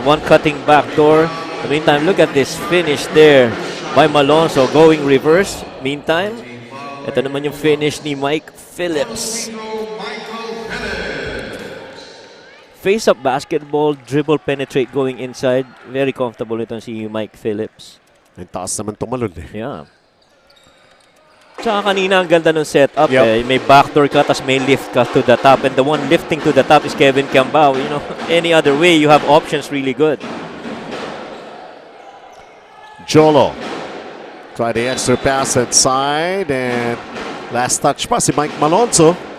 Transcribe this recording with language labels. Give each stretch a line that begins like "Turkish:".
English: One cutting back door. In the meantime, look at this finish there by Malonzo going reverse.
Filipino: Meantime, ito naman yung finish ni Mike Phillips.
English: Face-up basketball, dribble, penetrate going inside.
Filipino: Very comfortable itong si Mike Phillips. Ang taas naman tumalon eh.
English: Yeah.
Filipino: Tsaka kanina ang ganda ng setup
English: Yep.
Filipino: May backdoor ka, tas may lift ka
English: to the top. And the one lifting to the top is Kevin Kiambao. You know, any other way, you have options really good. Jolo. Try the extra pass inside and
Filipino: last touch pa si
English: Mike Malonzo.